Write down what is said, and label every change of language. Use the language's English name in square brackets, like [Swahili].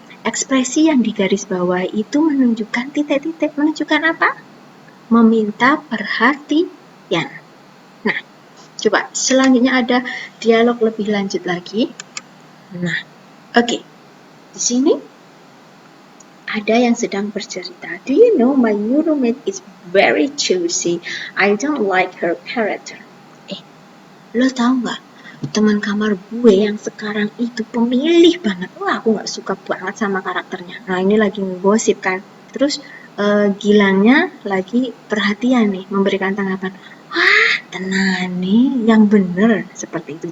[Indonesian] Ekspresi yang digaris bawah itu menunjukkan titik-titik. Menunjukkan apa? Meminta perhatian. Nah, coba selanjutnya ada dialog lebih lanjut lagi. Nah, oke. Di sini ada yang sedang bercerita. [English] Do you know my new roommate is very choosy. I don't like her character. [Indonesian] Lo tau gak? Teman kamar gue yang sekarang itu pemilih banget. Wah, aku gak suka banget sama karakternya. Nah, ini lagi ngegosip kan. Terus Gilangnya lagi perhatian nih, memberikan tanggapan. Wah, tenang nih, yang bener. Seperti itu.